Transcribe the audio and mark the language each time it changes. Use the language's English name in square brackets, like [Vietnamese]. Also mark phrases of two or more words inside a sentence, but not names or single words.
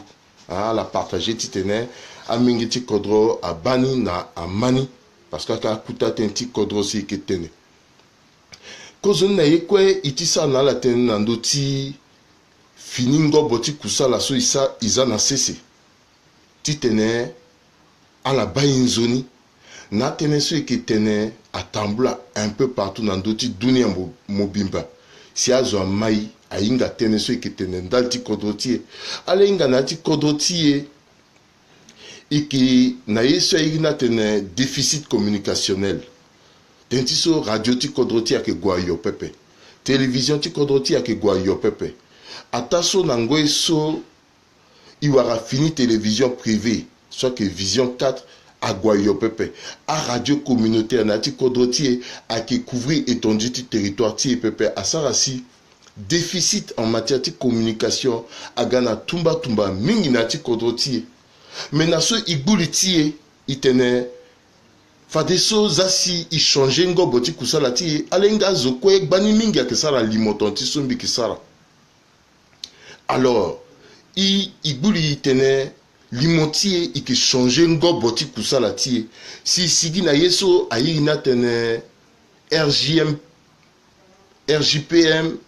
[Sango] Ah la partager titene amengeti kodro abani na amani [French] parce que [Sango] ka kuta tenti kodro si ketene. Kozo na yekwe itisa na la tene na ndoti finingo boti kusala so isa na sese. Titene ala bayi nzoni na tene so eke tene atambula [French] un peu partout dans d'autres [Sango] dunia mobimba si azo mai ainga tene so eke tene ndalti kodrotie ale inga na ti kodrotie eke na yeso ina tene [French] déficit communicationnel [Sango] tenti so radio ti kodrotie ake gwa yo pepe télévision ti kodrotie ake gwa yo pepe ataso na ngwe so iwara fini [French] télévision privée soit que vision 4 [Sango] Agwayo pepe a [French] radio communautaire [Sango] nati kodrotie a qui [French] couvrir étendue du territoire [Sango] ti pepe a sarasi [French] déficit en matière de communication a [Sango] gana tumba mingi nati kodrotie mais na so iguliti itene fadeso zasi i changer ngo boti kusala ti alenga zokwe bani mingi akesara limotonti sombi kisara alors iguli itene limotie ike changer ngo boti kusala tie si sigi na yeso ayina tene RJPM